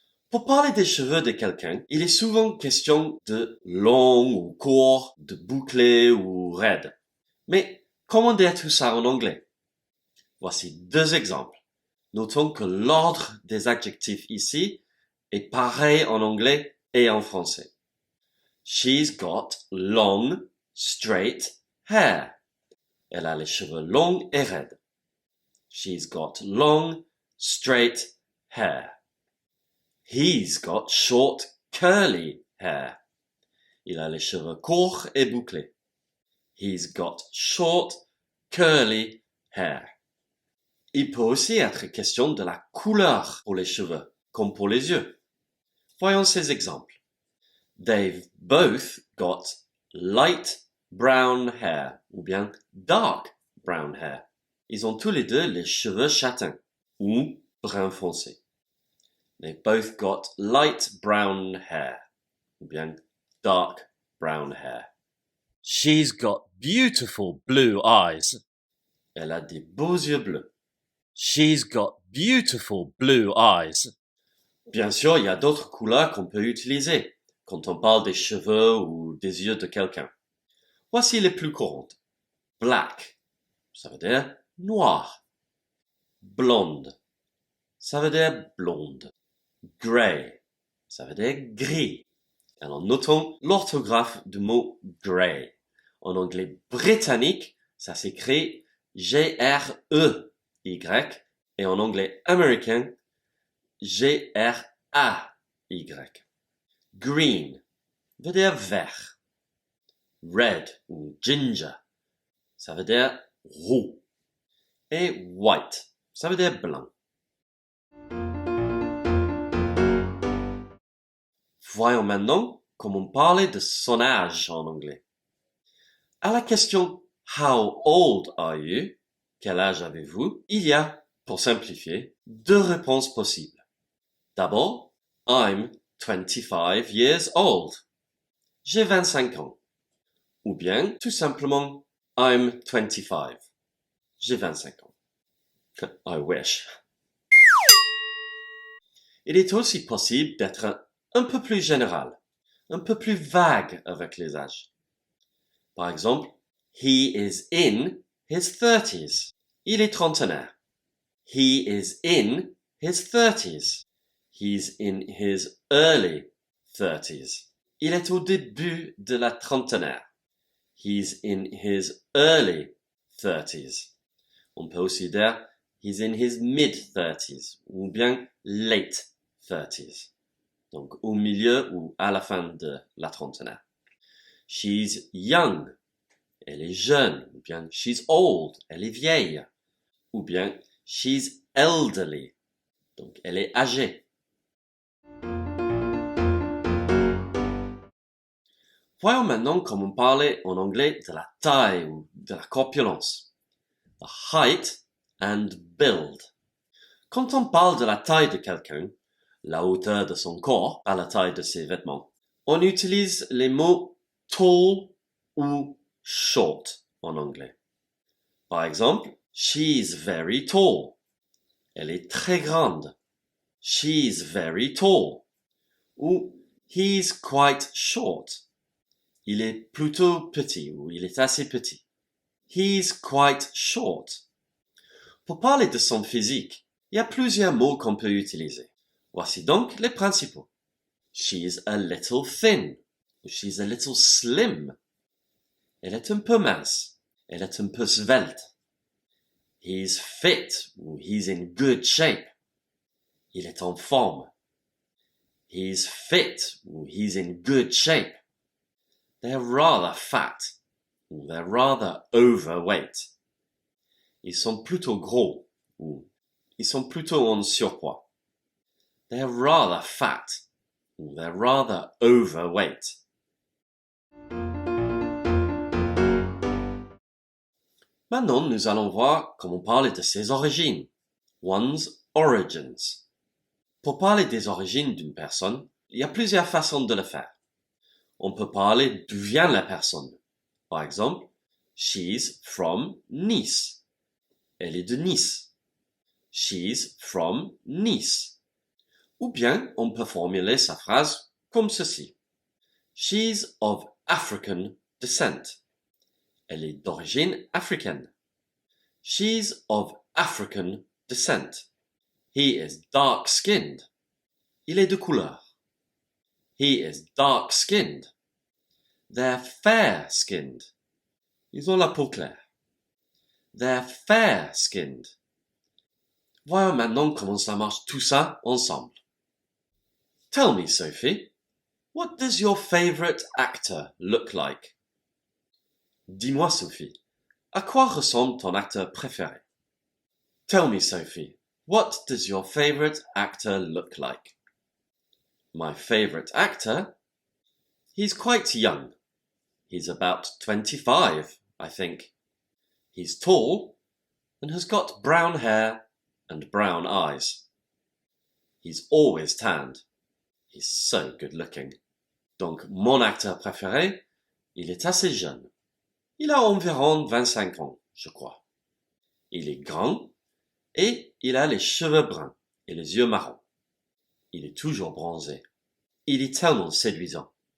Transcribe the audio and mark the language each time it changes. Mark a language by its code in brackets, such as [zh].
[fr] Pour parler des cheveux de quelqu'un, il est souvent question de long ou court, de bouclé ou raide. Mais comment dire tout ça en anglais? Voici deux exemples. Notons que l'ordre des adjectifs ici est pareil en anglais et en français. [en] She's got long, straight hair. [fr] Elle a les cheveux longs et raides. [en] She's got long, straight hair. He's got short, curly hair. [fr] Il a les cheveux courts et bouclés. [en] He's got short, curly hair. [fr] Il peut aussi être question de la couleur pour les cheveux, comme pour les yeux. Voyons ces exemples. [en] They've both got light brown hair, [fr] ou bien [en] dark brown hair. [fr] Ils ont tous les deux les cheveux châtains, ou brun foncé. [en] They've both got light brown hair, [fr] ou bien [en] dark brown hair. She's got beautiful blue eyes. [fr] Elle a des beaux yeux bleus. [en] She's got beautiful blue eyes. [fr] Bien sûr, il y a d'autres couleurs qu'on peut utiliser quand on parle des cheveux ou des yeux de quelqu'un. Voici les plus courantes. Black, ça veut dire noir. Blonde, ça veut dire blonde. Grey, ça veut dire gris. Alors notons l'orthographe du mot grey. En anglais britannique, ça s'écrit G-R-E-Y et en anglais américain, G-R-A-Y. Green veut dire vert. Red ou ginger, ça veut dire roux. Et white, ça veut dire blanc. Voyons maintenant comment parler de son âge en anglais. À la question [en] How old are you? [fr] Quel âge avez-vous? Il y a, pour simplifier, deux réponses possibles. D'abord, [en] I'm 25 years old. [fr] J'ai 25 ans. Ou bien, tout simplement, [en] I'm 25. [fr] J'ai 25 ans. [en] I wish. [fr] Il est aussi possible d'être un peu plus général, un peu plus vague avec les âges. Par exemple, [en] he is in his 30s. [fr] Il est trentenaire. [en] He is in his 30s. He's in his early 30s. [fr] Il est au début de la trentenaire. [en] He's in his early 30s. [fr] On peut aussi dire [en] he's in his mid-30s [fr] ou bien [en] late 30s. [fr] Donc au milieu ou à la fin de la trentenaire. [en] She's young. [fr] Elle est jeune. Ou bien [en] she's old. [fr] Elle est vieille. Ou bien [en] she's elderly. [fr] Donc elle est âgée. Voyons maintenant comment parler en anglais de la taille ou de la corpulence. [en] The height and build. [fr] Quand on parle de la taille de quelqu'un, la hauteur de son corps à la taille de ses vêtements, on utilise les mots tall ou short en anglais. Par exemple, [en] she's very tall. [fr] Elle est très grande. [en] She's very tall. Ou he's quite short. [fr] Il est plutôt petit ou il est assez petit. [en] He's quite short. [fr] Pour parler de son physique, il y a plusieurs mots qu'on peut utiliser. Voici donc les principaux. [en] She's a little thin. She's a little slim. [fr] Elle est un peu mince. Elle est un peu svelte. [en] He's fit [fr] ou [en] he's in good shape. [fr] Il est en forme. [en] He's fit ou he's in good shape. They're rather fat ou they're rather overweight. [fr] Ils sont plutôt gros ou ils sont plutôt en surpoids. [en] They're rather fat ou they're rather overweight. [fr] Maintenant, nous allons voir comment parler de ses origines. [en] One's origins. [fr] Pour parler des origines d'une personne, il y a plusieurs façons de le faire. On peut parler d'où vient la personne. Par exemple, [en] she's from Nice. [fr] Elle est de Nice. [en] She's from Nice. [fr] Ou bien, on peut formuler sa phrase comme ceci. [en] She's of African descent. [fr] Elle est d'origine africaine. [en] She's of African descent. He is dark-skinned. [fr] Il est de couleur. [en] He is dark-skinned. They're fair-skinned. [fr] Ils ont la peau claire. [en] They're fair-skinned. [fr] Voyons maintenant comment ça marche tout ça ensemble. [en] Tell me, Sophie, what does your favorite actor look like? [fr] Dis-moi, Sophie, à quoi ressemble ton acteur préféré? [en] Tell me, Sophie, what does your favorite actor look like? My favorite actor? He's quite young. He's about 25, I think. He's tall and has got brown hair and brown eyes. He's always tanned. He's so good looking. [fr] Donc, mon acteur préféré, il est assez jeune. Il a environ 25 ans, je crois. Il est grand et il a les cheveux bruns et les yeux marrons. Il est toujours bronzé. Il est tellement séduisant.